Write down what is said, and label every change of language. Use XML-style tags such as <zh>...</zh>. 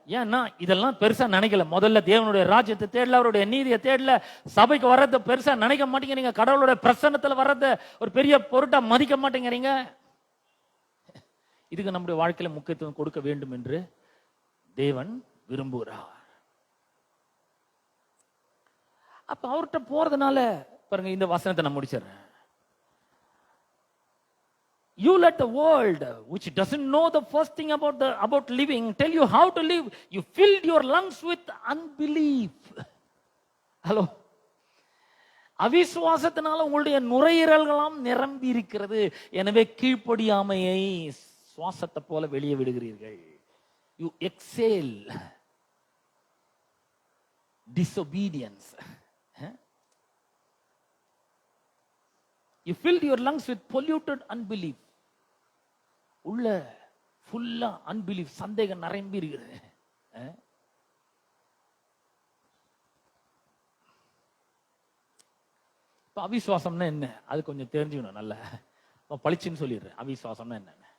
<ta>ஏன்னா இதெல்லாம் பெருசா நினைக்கல. முதல்ல தேவனுடைய ராஜ்யத்தை தேடல, அவருடைய நீதியை தேடல, சபைக்கு வர்றத பெருசா நினைக்க மாட்டேங்கிறீங்க, கடவுளுடைய பிரசன்னத்துல வர்றத ஒரு பெரிய பொருட்டா மதிக்க மாட்டேங்கிறீங்க. இதுக்கு நம்முடைய வாழ்க்கையில முக்கியத்துவம் கொடுக்க வேண்டும் என்று தேவன் விரும்புகிறார். அப்ப அவர்கிட்ட போறதுனால பாருங்க, இந்த வசனத்தை நான் முடிச்சிடுறேன்.</ta> <en>You let the world, which doesn't know the first thing about living, tell you how to live. You filled your lungs with unbelief.</en> <ta>Hello, அவிசுவாசத்தினால உங்களுடைய நுரையீரல்களாம் நிரம்பி இருக்கிறது. எனவே கீழ்ப்படியாமையை சுவாசத்தை போல வெளியே விடுகிறீர்கள்.</ta> <en>You exhale disobedience. You filled your lungs with polluted unbelief.</en> <ta>உள்ள ஃபுல்லா அன்பிலீஃப், சந்தேகம் நிரம்பி இருக்கிறது. இப்ப அவிசுவாசம்னா என்ன? அது கொஞ்சம் தெரிஞ்சுக்கணும். நல்ல பளிச்சுன்னு சொல்லிடுறேன். அவிசுவாசம்னா என்ன?</ta>